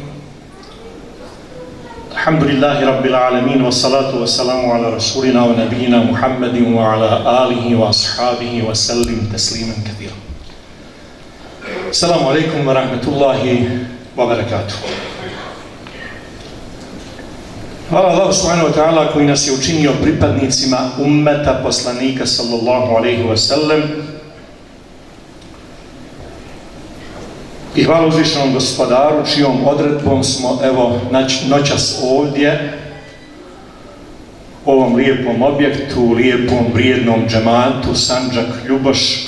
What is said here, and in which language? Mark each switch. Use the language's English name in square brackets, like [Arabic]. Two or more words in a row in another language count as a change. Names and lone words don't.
[Arabic] الحمد لله رب العالمين والصلاة والسلام على رسولنا ونبينا محمد وعلى آله وأصحابه وسلم تسليما كثيرا السلام عليكم ورحمة الله وبركاته. [Bosnian] Hvala Allah [Arabic] سبحانه وتعالى [Bosnian] koji nas je učinio pripadnicima ummeta poslanika [Arabic] صلى الله عليه وسلم. [Bosnian] I hvala uzvišenom gospodaru čijom odredbom smo evo noćas ovdje u ovom lijepom objektu, lijepom vrijednom džematu Sandžak Ljuboš.